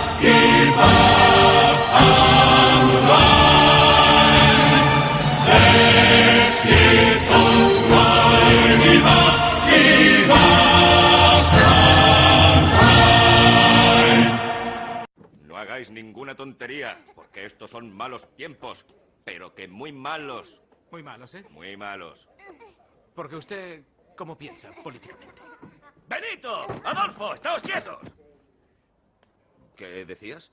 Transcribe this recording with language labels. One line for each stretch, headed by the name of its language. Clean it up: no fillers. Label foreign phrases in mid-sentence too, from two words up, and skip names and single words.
German: Die Wacht am Rhein, es geht und treu, die Wacht am Rhein.
Spanish: No hagáis ninguna tontería, porque estos son malos tiempos, pero que muy malos. Muy malos, ¿eh? Muy malos. Porque usted, ¿cómo piensa políticamente? ¡Benito! ¡Adolfo! ¡Estáos quietos! ¿Qué decías?